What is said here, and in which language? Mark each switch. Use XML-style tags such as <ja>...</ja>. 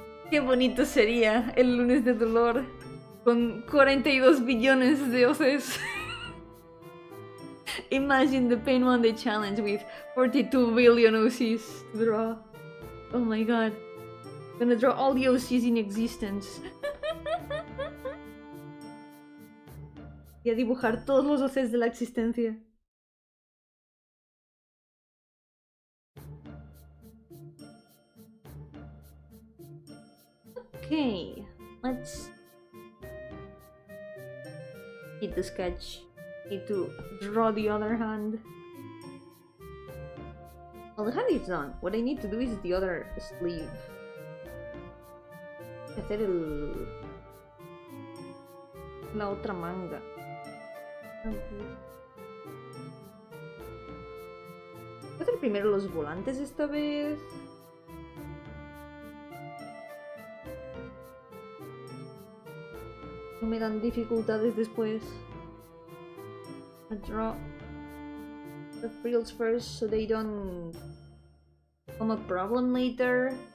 <es>Qué bonito sería el lunes de dolor con 42 billones de OCs.</es> <en>Imagine the Pain One Day Challenge with 42 billion OCs to draw. Oh my god. I'm gonna draw all the OCs in existence.</en> <es>Y a dibujar todos los OCs de la existencia.</es> <en>Okay, let's hit the sketch. Need to draw the other hand. Well, the hand is done. What I need to do is the other sleeve.</en> <es>Hacer la otra manga. Voy a hacer primero los volantes esta vez. No me dan dificultades después.</es> <en>I draw the frills first so they don't become a problem later.</en>